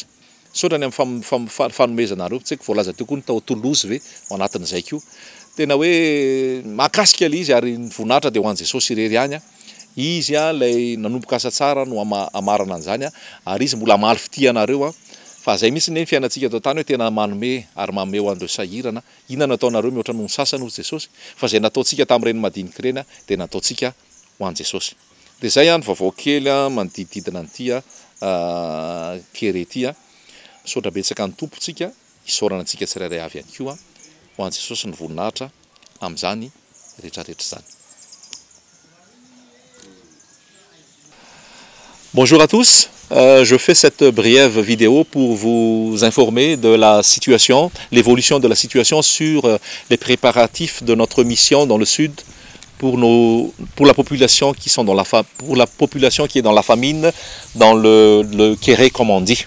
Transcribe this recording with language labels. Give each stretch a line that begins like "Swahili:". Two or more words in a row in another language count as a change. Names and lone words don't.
Malagasy: Saotrany amin'ny fanomezanareo tsy haiko voalaza teo koa ny tao Toulouse ve ao anatin'izay koa tena hoe mahakasika ilay izy ary ny voninahitra dia ho an'i Jesosy irery ihany izy lay nanomboka asa tsara no amarana an'izany ary izy mbola malify tia anareo fa zay mihitsy ny fiainantsika eto tany hoe tena manome ary manome ho andreo sahirana inona nataonareo mihoatra noho ny sasany ho Jesosy fa zay nataontsika tamin'ireny madinika ireny dia nataontsika ho an'i Jesosy. Dia zay ihany vaovao kely manodidididina an'ity kere ity saotra betsaka ny tompontsika isaorana antsika tsirairay avy ihany koa ho an'i Jesosy ny voninahitra amin'izany rehetrarehetra zany.
French: Bonjour à tous, je fais cette brève vidéo pour vous informer de la situation, l'évolution de la situation sur les préparatifs de notre mission dans le sud pour la population qui sont pour la population qui est dans la famine, dans le Kéré comme on dit.